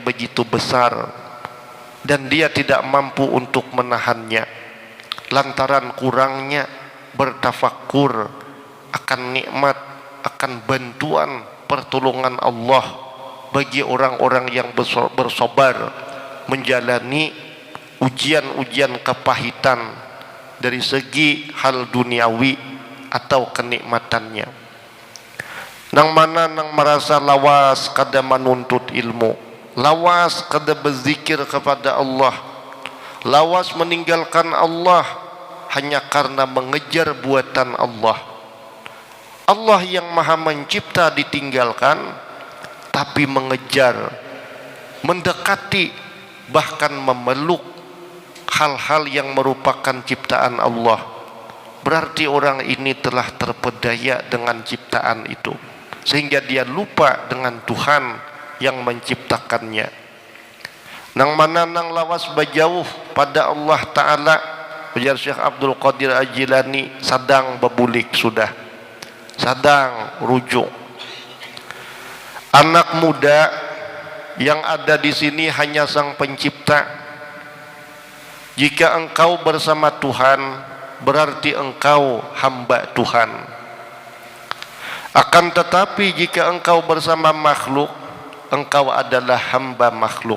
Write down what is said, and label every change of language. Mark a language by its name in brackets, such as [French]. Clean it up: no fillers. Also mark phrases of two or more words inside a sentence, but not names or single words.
[Indonesian] begitu besar dan dia tidak mampu untuk menahannya lantaran kurangnya bertafakkur akan nikmat, akan bantuan pertolongan Allah bagi orang-orang yang bersabar menjalani ujian-ujian kepahitan dari segi hal duniawi atau kenikmatannya. [Banjar] Nang mana nang merasa lawas kada menuntut ilmu, lawas kada berzikir kepada Allah, lawas meninggalkan Allah hanya karena mengejar buatan Allah. [Indonesian] Allah yang maha mencipta ditinggalkan, tapi mengejar, mendekati, bahkan memeluk hal-hal yang merupakan ciptaan Allah. Berarti orang ini telah terpedaya dengan ciptaan itu, sehingga dia lupa dengan Tuhan yang menciptakannya. [Banjar] Nang mana nang lawas bajauh pada Allah Ta'ala, ujar Syekh Abdul Qadir Al-Jilani, sadang bebulik sudah, sadang rujuk. [Indonesian] Anak muda yang ada di sini hanya Sang Pencipta. Jika engkau bersama Tuhan, berarti engkau hamba Tuhan. Akan tetapi jika engkau bersama makhluk, engkau adalah hamba makhluk.